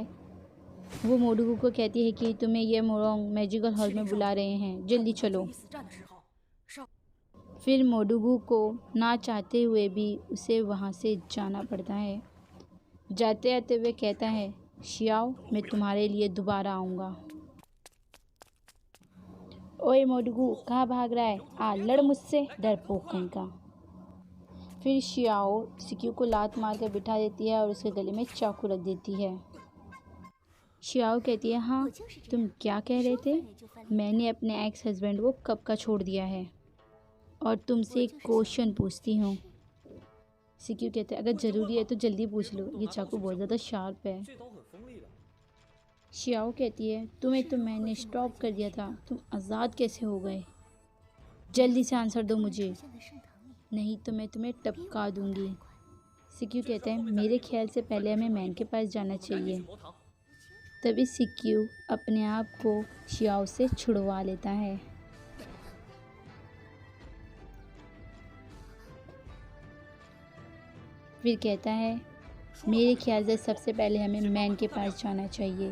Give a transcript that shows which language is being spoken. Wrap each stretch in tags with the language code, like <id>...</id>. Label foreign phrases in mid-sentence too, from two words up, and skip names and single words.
<hi>वो मोडुगु को कहती है कि तुम्हें ये मोरोंग मैजिकल हॉल में बुला रहे हैं, जल्दी चलो।</hi> <zh>第一次战的时候，少</zh> <hi>फिर मोडुगु को ना चाहते हुए भी उसे वहाँ से जाना पड़ता है। जाते आते हुए कहता है, शियाओ मैं तुम्हारे लिए दोबारा आऊँगा। ओए मोडुगु कहाँ भाग रहा है, आ लड़ मुझसे, डरपोक कहीं का। फिर शियाओ सिक्यू को लात मार कर बिठा देती है और उसके गले में चाकू रख देती है। शियाओ कहती है, हाँ तुम क्या कह रहे थे? मैंने अपने</hi> <en>ex husband</en> <hi>को कब का छोड़ दिया है और तुमसे एक क्वेश्चन पूछती हूँ। सिक्यू कहते हैं, अगर ज़रूरी है तो जल्दी पूछ लो, ये चाकू बहुत ज़्यादा शार्प है।</hi> <zh>这刀很锋利的。</zh> <hi>शियाओ कहती है, तुम्हें तो मैंने स्टॉप कर दिया था, तुम आज़ाद कैसे हो गए? जल्दी से आंसर दो मुझे,</hi> <zh>现在圣堂里</zh> <hi>नहीं तो मैं तुम्हें टपका दूंगी। सिक्यू कहते हैं, मेरे ख्याल से पहले हमें मैन के पास जाना</hi> <zh>赶紧</zh> <hi>चाहिए।</hi> <zh>去魔堂。</zh> <hi>तभी सिक्यू अपने आप को शियाओ से छुड़वा लेता है। फिर कहता है, मेरे ख्याल से सबसे पहले हमें मैन के पास जाना चाहिए।</hi>